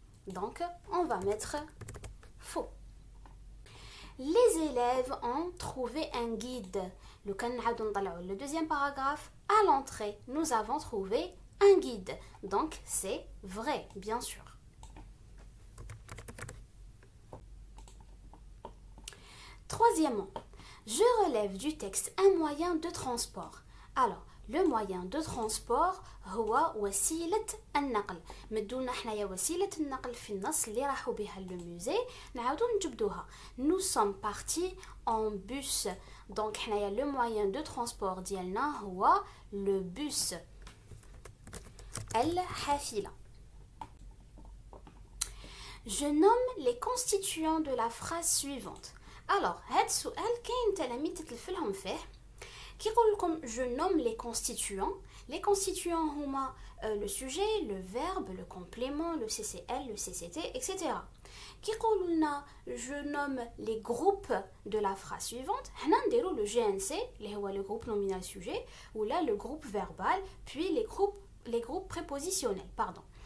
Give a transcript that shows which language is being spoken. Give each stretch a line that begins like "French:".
French: Donc on va mettre faux. Les élèves ont trouvé un guide.
Arabic: لو كان نعاودو نطلعوا le deuxième paragraphe.
French: À l'entrée, nous avons trouvé un guide. Donc c'est vrai, bien sûr. Troisièmement, je relève du texte un moyen de transport. Alors, le moyen de transport
Arabic: هو وسيلة النقل. مدولنا حنايا وسيلة النقل في النص اللي راحوا بها للموزي نعاودو نجبدوها.
French: Nous sommes partis en bus. Donc حنايا le moyen de transport
Arabic: ديالنا هو
French: le bus.
Arabic: الحافلة.
French: Je nomme les constituants de la phrase suivante.
Arabic: Alors, هاد السؤال كاين تلاميذ تتلفلهم فيه كيقول لكم
French: je nomme les constituants. Les constituants هما le sujet, le verbe, le complément, le CCL, le CCT, etc.
Arabic: كيقولوا لنا
French: je nomme les groupes de la phrase suivante.
Arabic: هنا نديرو
French: le GNC
Arabic: اللي هو
French: le groupe nominal sujet ولا le groupe verbal puis les groupes prépositionnels, pardon.